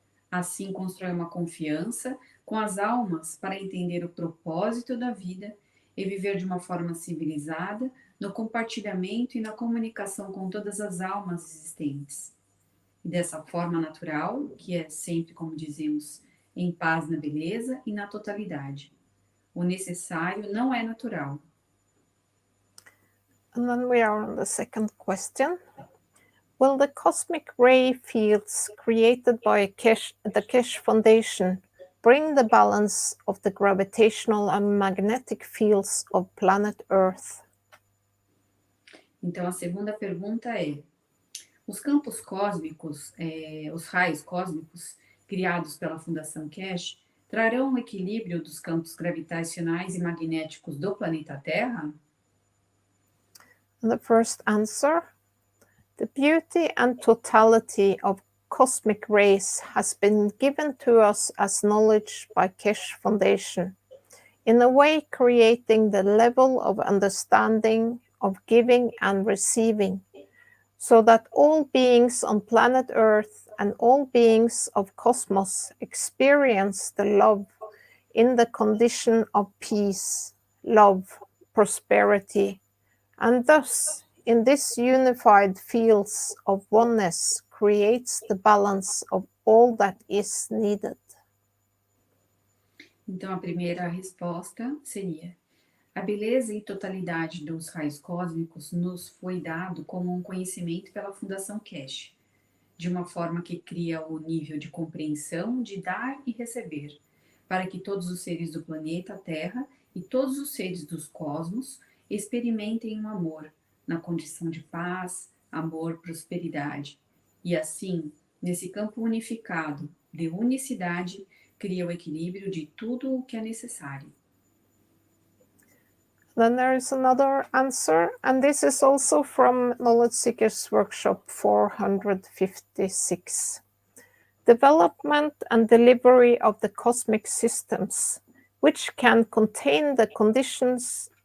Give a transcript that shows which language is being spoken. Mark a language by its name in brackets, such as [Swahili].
[Portuguese] Assim, constrói uma confiança com as almas para entender o propósito da vida e viver de uma forma civilizada no compartilhamento e na comunicação com todas as almas existentes. E dessa forma natural, que é sempre, como dizemos, em paz na beleza e na totalidade. O necessário não é natural. [English] And then we are on the second question. Will the cosmic ray fields created by the Keshe Foundation bring the balance of the gravitational and magnetic fields of planet Earth? [Portuguese] Então, a segunda pergunta é: os campos cósmicos, os raios cósmicos criados pela Fundação Keshe, trarão o equilíbrio dos campos gravitacionais e magnéticos do planeta Terra? [English] And the first answer: the beauty and totality of cosmic rays has been given to us as knowledge by Keshe Foundation, in a way creating the level of understanding of giving and receiving, so that all beings on planet Earth and all beings of cosmos experience the love in the condition of peace, love, prosperity, and thus in this unified fields of oneness creates the balance of all that is needed. [Portuguese] Então, a primeira resposta seria: a beleza e totalidade dos raios cósmicos nos foi dado como um conhecimento pela Fundação Keshe, de uma forma que cria o nível de compreensão de dar e receber, para que todos os seres do planeta Terra e todos os seres dos cosmos experimentem um amor, na condição de paz, amor, prosperidade. E assim, nesse campo unificado de unicidade, cria o equilíbrio de tudo o que é necessário. [English] Then there is another answer, and this is also from Knowledge Seekers Workshop 456. Development and delivery of the cosmic systems, which can contain the conditions